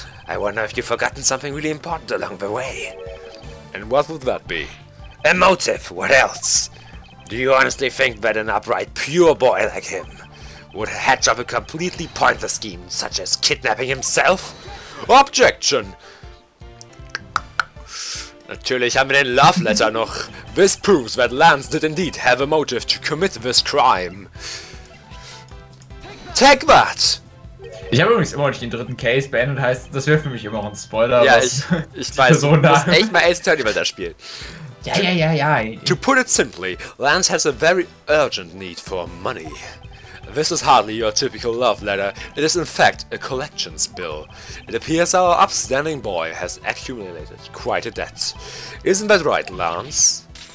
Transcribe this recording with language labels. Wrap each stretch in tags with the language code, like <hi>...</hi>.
<en>I wonder if you've forgotten something really important along the way. And what would that be? A motive, what else? Do you honestly think that an upright, pure boy like him would hatch up a completely pointless scheme, such as kidnapping himself? Objection!</en> <de>Natürlich haben wir den Love Letter noch.</de> <en>This proves that Lance did indeed have a motive to commit this crime. Take that!</en> <de>Ich habe übrigens immer noch nicht den 3. Case beendet, heißt, das wäre für mich immer noch ein Spoiler. Ja, ich weiß, du musst echt mal Ace Attorney über das Spiel. Ja.</de> <en>To put it simply, Lance has a very urgent need for money. This is hardly your typical love letter. It is in fact a collections bill. It appears our upstanding boy has accumulated quite a debt. Isn't that right, Lance?</en>